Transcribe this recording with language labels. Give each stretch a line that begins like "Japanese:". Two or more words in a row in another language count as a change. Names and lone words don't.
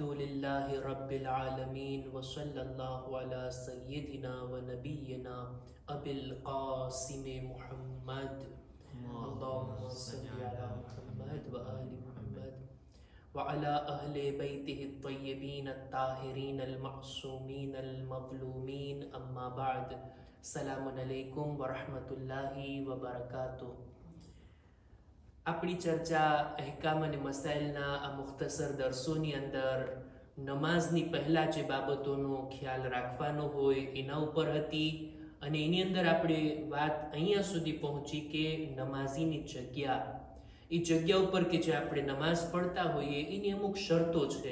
Arabic: لله رب العالمين وصلى الله على سيدنا ونبينا أبي القاسم محمد اللهم صل على محمد وآل محمد وعلى أهل بيته الطيبين الطاهرين المعصومين المظلومين أما بعد السلام عليكم ورحمة الله وبركاته.
Gujarati: આપણી ચર્ચા અહેકામ અને મસાઇલના આ મુખ્તસર દર્સોની અંદર નમાઝની પહેલા જે બાબતોનો ખ્યાલ રાખવાનો હોય એના ઉપર હતી અને એની અંદર આપણે વાત અહીંયા સુધી પહોંચી કે નમાઝીની જગ્યા, એ જગ્યા ઉપર કે જે આપણે નમાઝ પડતા હોઈએ એની અમુક શરતો છે.